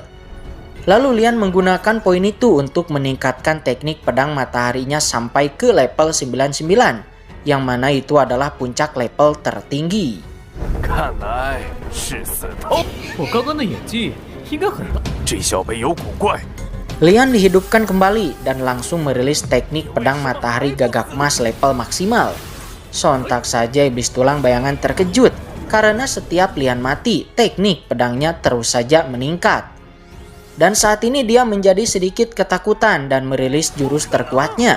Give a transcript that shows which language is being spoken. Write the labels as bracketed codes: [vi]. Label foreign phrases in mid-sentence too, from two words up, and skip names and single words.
[id] Lalu Lian menggunakan poin itu untuk meningkatkan teknik pedang mataharinya sampai ke level 99, yang mana itu adalah puncak level tertinggi. [zh] 看来是死透。我刚刚的演技应该很棒。这小贝有古怪。 [id] Lian dihidupkan kembali dan langsung merilis teknik pedang matahari gagak emas level maksimal. Sontak saja iblis tulang bayangan terkejut karena setiap Lian mati, teknik pedangnya terus saja meningkat. Dan saat ini dia menjadi sedikit ketakutan dan merilis jurus terkuatnya.